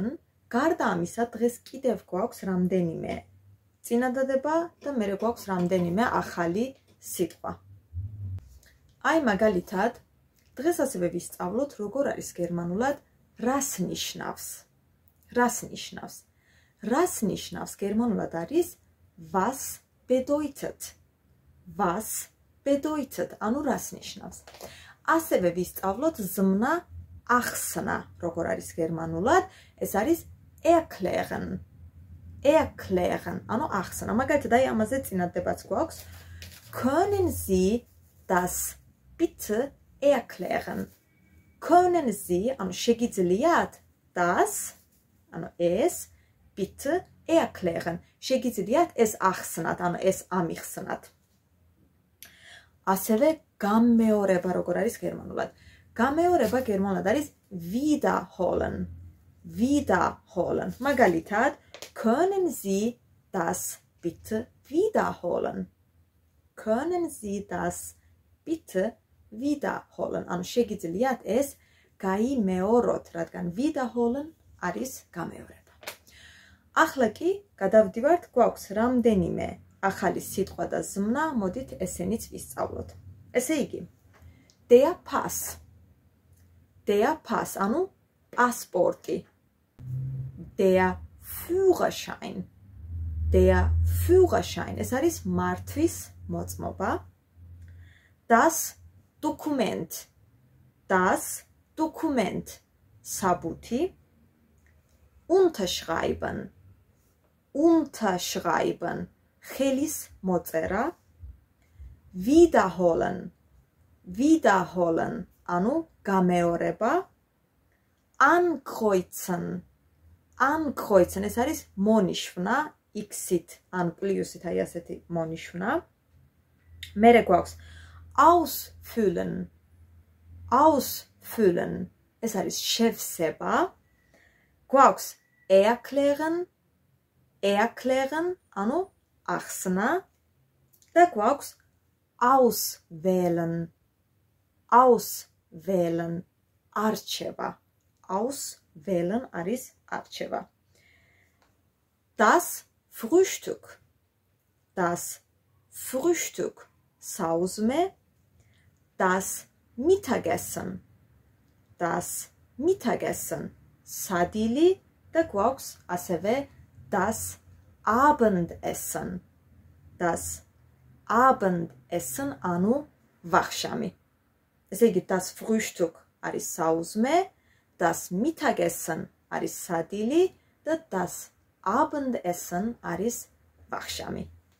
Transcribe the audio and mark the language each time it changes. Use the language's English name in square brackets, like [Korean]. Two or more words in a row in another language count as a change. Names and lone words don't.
[Georgian] გარდა ამისა, დღეს კიდევ გვაქვს რამდენიმე წინადადება და მერე გვაქვს რამდენიმე ახალი სიტყვა. აი მაგალითად, დღეს ასევე ვისწავლოთ, როგორ არის გერმანულად რას ნიშნავს. რას ნიშნავს? რას ნიშნავს გერმანულად არის [German] was bedeutet. Was bedeutet, [Georgian] ანუ რას ნიშნავს. ასევე ვისწავლოთ ზმნა ახსნა, როგორ არის გერმანულად, ეს არის erklären. [German] Erklären, [Georgian] ანუ ახსნა. მაგალითად, აი ამაზე წინადადებაც გვაქვს. [German] Können Sie das bitte erklären? Können Sie, [Georgian] ანუ შეგიძლიათ das, ანუ ეს [German] bitte erklären. [Georgian] შეგიძლიათ ეს ახსნათ, ანუ ეს ამიხსნათ. ასევე გამეორება, როგორ არის გერმანულად. გამეორება გერმანულად არის wiederholen. [German] Wiederholen. მაგალითად, können Sie das bitte wiederholen? Können Sie das bitte wiederholen? [Georgian] ანუ შეგიძლიათ ეს გაიმეოროთ, რადგან wiederholen არის გამეორება. ახლა კი გადავდივართ, გვაქვს რამდენიმე ახალი სიტყვა და ზმნა, მოდით ესენიც ვისწავლოთ. ესე იგი, [German] der Pass. Der Pass, [Georgian] ანუ პასპორტი. [German] Der Führerschein. Der Führerschein. [Georgian] ეს არის მართვის მოწმობა. [German] Das Dokument. Das Dokument. საბუთი. Unterschreiben. Unterschreiben. [Georgian] ხელის მოწერა. [German] Wiederholen. Wiederholen. [Georgian] ანუ გამეორება. [German] Ankreuzen. Ankreuzen. [Georgian] ეს არის მონიშნა, x-ით, ან პლუსით, აი ასეთი მონიშნა. მერე გვაქვს ausfüllen. [German] Ausfüllen. [Georgian] ეს არის შევსება. [German] გვაქვს erklären. Erklären, [Georgian] ანუ ახსნა და გვაქვს auswählen. [German] Auswählen. არჩევა. [Georgian] Auswählen არის არჩევა. [German] Das Frühstück. Das Frühstück. საუზმე. Das Mittagessen. Das Mittagessen. [Georgian] სადილი და გვაქვს ასევე [German] das Abendessen. Das Abendessen, [Georgian] ანუ ვახშამი. ესე იგი, [German] das Frühstück [Georgian] არის საუზმე, [German] das Mittagessen [Georgian] არის სადილი და [German] das Abendessen [Georgian] არის ვახშამი.